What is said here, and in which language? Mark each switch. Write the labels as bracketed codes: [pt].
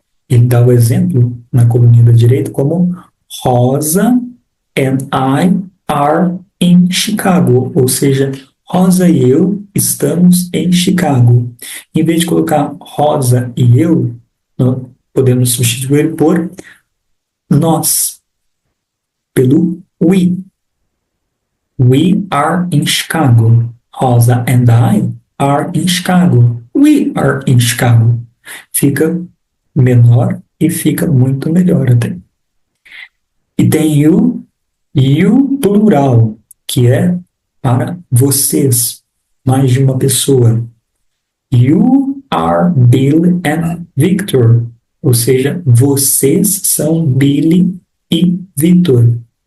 [pt] Ele dá o exemplo na coluna da direita como [en] Rosa and I are in Chicago, [pt] ou seja, Rosa e eu estamos em Chicago. Em vez de colocar Rosa e eu, podemos substituir por nós, pelo we. [en] We are in Chicago. Rosa and I are in Chicago. We are in Chicago. [pt] Fica menor e fica muito melhor até. E tem you plural, que é para vocês, mais de uma pessoa. [en] You are Bill and Victor, [pt] ou seja, vocês são Billy e Victor.